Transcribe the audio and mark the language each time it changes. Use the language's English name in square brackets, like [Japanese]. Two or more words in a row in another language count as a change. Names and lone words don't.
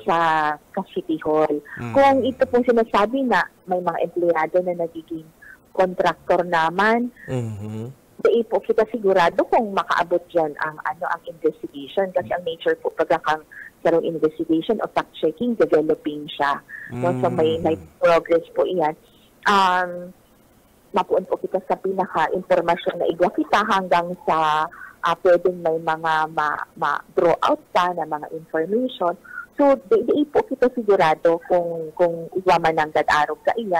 [Bikol] Sa City Hall. Kung ito pong sinasabi na may mga empleyado na nagiging contractor naman, dai po kita sigurado kung makaabot dyan ang investigation kasi ang nature po pagkakang sarong investigation o fact-checking, developing siya. So may progress po iyan. Mapuon po kita sa pinaka-impormasyon na igwa kita hanggang sa pwedeng may mga ma-draw out pa na mga information. So, di po kita sigurado kung igwa man ang dadarog sa iyan.